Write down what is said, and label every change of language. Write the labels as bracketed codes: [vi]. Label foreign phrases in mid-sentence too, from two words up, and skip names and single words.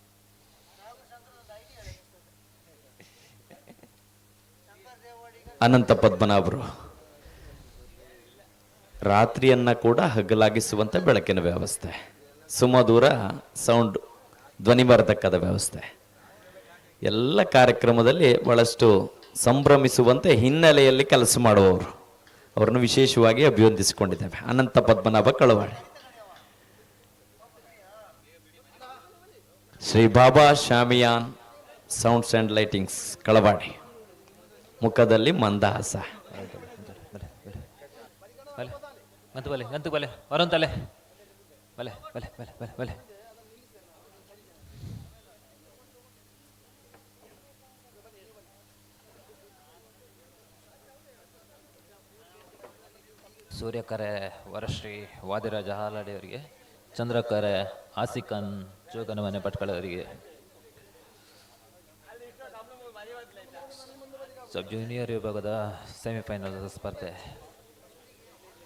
[kn] ಅನಂತ ಪದ್ಮನಾಭರು ರಾತ್ರಿಯನ್ನ ಕೂಡ ಹಗಲಾಗಿಸುವಂಥ ಬೆಳಕಿನ ವ್ಯವಸ್ಥೆ, ಸುಮಧುರ ಸೌಂಡ್ ಧ್ವನಿವರ್ಧಕದ ವ್ಯವಸ್ಥೆ, ಎಲ್ಲ ಕಾರ್ಯಕ್ರಮದಲ್ಲಿ ಬಹಳಷ್ಟು ಸಂಭ್ರಮಿಸುವಂತೆ ಹಿನ್ನೆಲೆಯಲ್ಲಿ ಕೆಲಸ ಮಾಡುವವರು, ಅವರನ್ನು ವಿಶೇಷವಾಗಿ ಅಭಿವಂದಿಸಿಕೊಂಡಿದ್ದೇವೆ. ಅನಂತ ಪದ್ಮನಾಭ ಕಳವಾಡಿ. ಶ್ರೀ ಬಾಬಾ ಶಾಮಿಯಾನ್ ಸೌಂಡ್ಸ್ ಅಂಡ್ ಲೈಟಿಂಗ್ಸ್ ಕಳವಾಡಿ. ಮುಖದಲ್ಲಿ ಮಂದಹಾಸ. [tcy] ಗಂತು ಬಲೆ ವರಂತಲೆ ಬಲೆ ಬಲೆ ಬಲೆ ಬಲೆ ಬಲೆ. [kn] ಸೂರ್ಯಕರೆ ವರಶ್ರೀ ವಾದಿರಾಜ ಹಾಲಾಡಿ ಅವರಿಗೆ, ಚಂದ್ರಕರೆ ಆಸಿಕನ್ ಜೋಗನಮನೆ ಭಟ್ಕಳವರಿಗೆ. ಸಬ್ ಜೂನಿಯರ್ ವಿಭಾಗದ ಸೆಮಿಫೈನಲ್ ಸ್ಪರ್ಧೆ